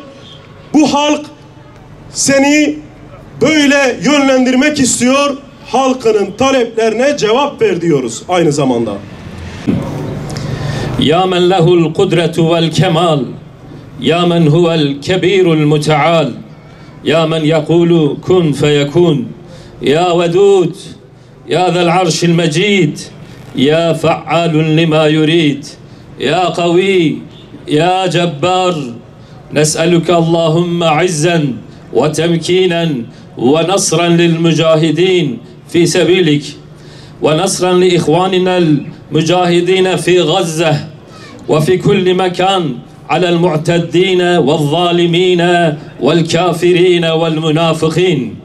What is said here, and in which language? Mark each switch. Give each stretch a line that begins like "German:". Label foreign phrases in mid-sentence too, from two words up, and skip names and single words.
Turkish: Bu halk seni böyle yönlendirmek istiyor. Halkının taleplerine cevap ver diyoruz aynı zamanda.
Arabic: يا من له القدرة والكمال، يا من هو الكبير المتعال، يا من يقول كن فيكون، يا ودود، يا ذا العرش المجيد، يا فعال لما يريد، يا قوي، يا جبار. نسألك اللهم عزا وتمكينا ونصرا للمجاهدين في سبيلك ونصرا لإخواننا المجاهدين في غزة وفي كل مكان على المعتدين والظالمين والكافرين والمنافقين.